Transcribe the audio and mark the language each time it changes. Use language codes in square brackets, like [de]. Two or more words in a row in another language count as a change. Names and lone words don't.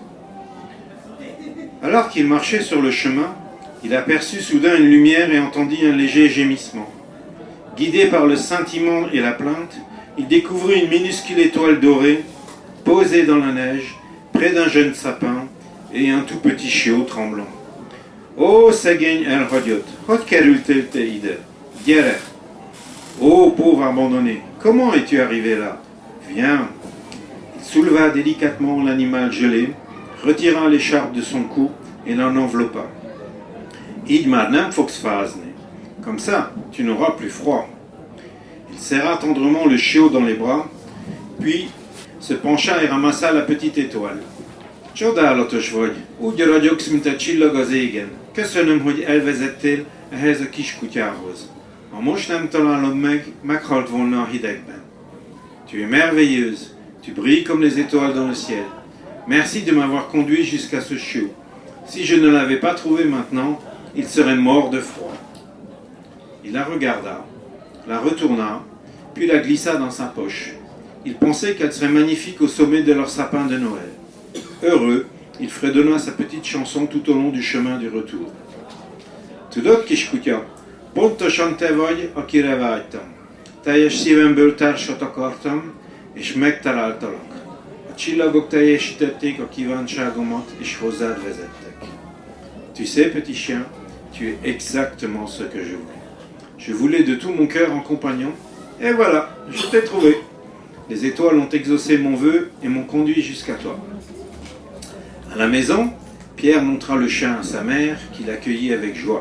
[fr] Alors qu'il marchait sur le chemin, il aperçut soudain une lumière et entendit un léger gémissement. Guidé par le scintillement et la plainte, il découvrit une minuscule étoile dorée, posée dans la neige, près d'un jeune sapin et un tout petit chiot tremblant. [hu] « Oh, szegény elhagyott, hogy kerültél te ide? Gyere! [fr] Oh, pauvre abandonné, comment es-tu arrivé là? Viens !» Il souleva délicatement l'animal gelé, retira l'écharpe de son cou et l'en enveloppa. [hu] « Így már nem fogsz fázni. [fr] Comme ça, tu n'auras plus froid. » Il serra tendrement le chiot dans les bras, puis se pencha et ramassa la petite étoile. [hu] « Csodálatos vagy, úgy ragyogsz, mint egy csillag az égen. Köszönöm, hogy elvezettél ehhez a kiskutyához. Ha most nem találod meg, meghalt volna a hidegben. [fr] Tu es merveilleuse, tu brilles comme les étoiles dans le ciel. Merci de m'avoir conduit jusqu'à ce chiot. Si je ne l'avais pas trouvé maintenant, il serait mort de froid. » Il la regarda, la retourna, puis la glissa dans sa poche. Il pensait qu'elle serait magnifique au sommet de leur sapin de Noël. Heureux, il fredonna sa petite chanson tout au long du chemin du retour. [hu] Tudod, kiskutya, pontosan te vagy, akire vágytam. Teljes szívemből társat akartam, és megtaláltalak. A csillagok teljesítették a kívánságomat, és hozzád vezettek. [fr] Tu sais, petit chien, tu es exactement ce que je voulais. Je voulais de tout mon cœur un compagnon, et voilà, je t'ai trouvé. Les étoiles ont exaucé mon vœu et m'ont conduit jusqu'à toi. À la maison, Pierre montra le chien à sa mère, qui l'accueillit avec joie.